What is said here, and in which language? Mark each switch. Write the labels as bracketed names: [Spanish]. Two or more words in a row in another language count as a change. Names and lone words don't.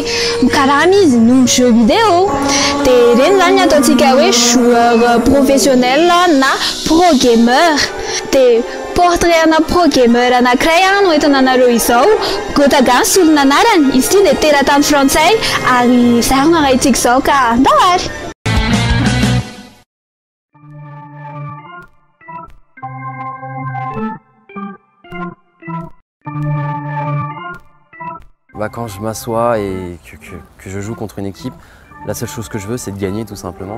[Malagasy] mikarama izy noho ny [French] jeu vidéo [Malagasy] dia ireny zany ny ataontsika hoe [French] joueur professionnel [Malagasy] na [English] pro gamer [Malagasy] dia portrait ana [English] pro gamer [Malagasy] anankiray no entina anareo izao Gotaga ny solona anarany izy ity dia teratany frantsay ary zay no arahintsika izao ka ndahary [French] Quand je m'assois et que je joue contre une équipe, la seule chose que je veux, c'est de gagner tout simplement.